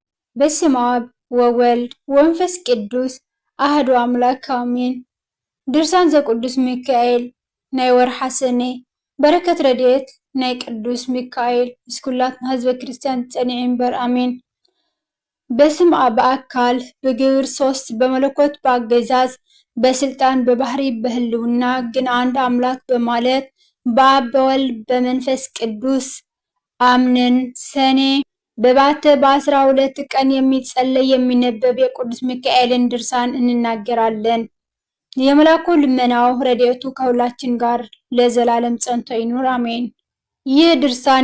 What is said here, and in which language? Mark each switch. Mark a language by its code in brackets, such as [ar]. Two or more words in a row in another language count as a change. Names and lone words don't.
[gez] በስመ አብ ወወልድ ወመንፈስ ቅዱስ አሐዱ አምላክ አሜን። [ti] ድርሳን ዘቅዱስ ሚካኤል ናይ ወርሓ ሰኔ በረከት ረድኤት ናይ ቅዱስ ሚካኤል እስኩላትና ህዝበ ክርስቲያን ጸኒዕ እምበር አሜን። [am] በስም አብ በአካል በግብር ሶስት በመለኮት በአገዛዝ በስልጣን በባህሪ በህልውና ግን አንድ አምላክ በማለት በአብ በወልድ በመንፈስ ቅዱስ አምነን ሰኔ በባተ በ12 ቀን የሚጸለይ የሚነበብ የቅዱስ ሚካኤልን ድርሳን እንናገራለን። የመላኩ ልመናው ረድኤቱ ከሁላችን ጋር ለዘላለም ጸንቶ ይኑር አሜን። ይህ ድርሳን